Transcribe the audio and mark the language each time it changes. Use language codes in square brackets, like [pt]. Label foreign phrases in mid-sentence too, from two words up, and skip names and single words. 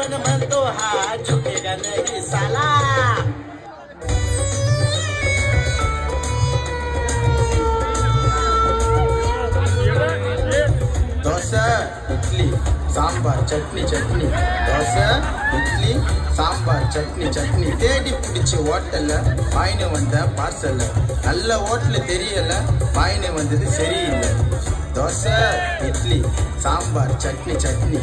[mr] पण म्हणतो हा [hi] झुकेगा नाही साला. [mr] डोसा इडली सांबार चटणी चटणी. [ta] डोसा इडली சாம்பார் சட்னி சட்னி தேடி பிடிச்ச ஹோட்டல்ல வாயினு வந்த பார்சல் நல்ல ஹோட்டல் தெரியல வாயினு வந்தது சரியில்லை. தோசை இட்லி சாம்பார் சட்னி சட்னி.